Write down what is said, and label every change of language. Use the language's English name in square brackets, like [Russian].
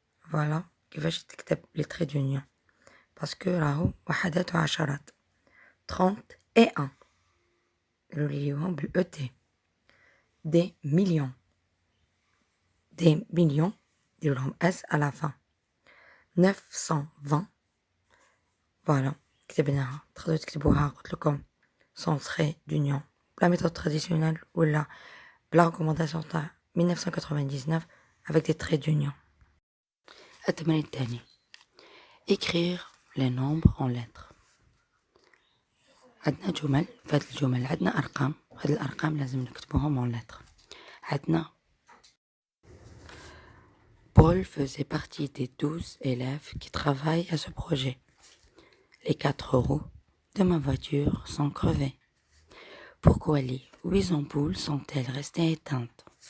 [Arabic] فوالا كيفاش تكتب لي تري دونيون، باسكو راهو وحدات وعشرات. 31 نوليوهم بالاو تي. دي مليون، دي مليون نديرو لهم اس à la fin. 920 فوالا كتبناها. تقدروا تكتبوها قلت لكم sans trait d'union بلا méthode traditionnelle ولا بلا recommandation تاع 1999 avec des traits d'union. التمرين الثاني écrire les nombres en lettres. عندنا جمل، في هاد الجمل عندنا أرقام، هاد الأرقام لازم نكتبوهم en lettres. [French] عندنا Paul faisait partie des 12 élèves qui travaillent à ce projet. Les 4 roues de ma voiture sont crevées. Pourquoi les 8 ampoules sont-elles restées éteintes?